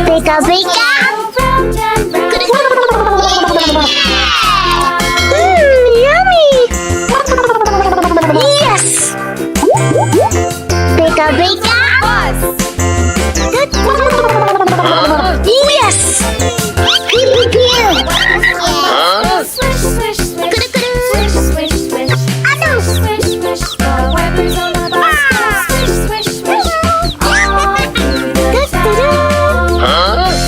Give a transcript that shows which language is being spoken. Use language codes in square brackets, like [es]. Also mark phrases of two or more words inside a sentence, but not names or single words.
[en] Beka-beka. Yummy. Yes. Beka-beka. Yes. Pew pew. Swish, swish, swish. Swish, swish, swish. Swish, swish. The wipers on the bus go swish, swish, swish. All through the town.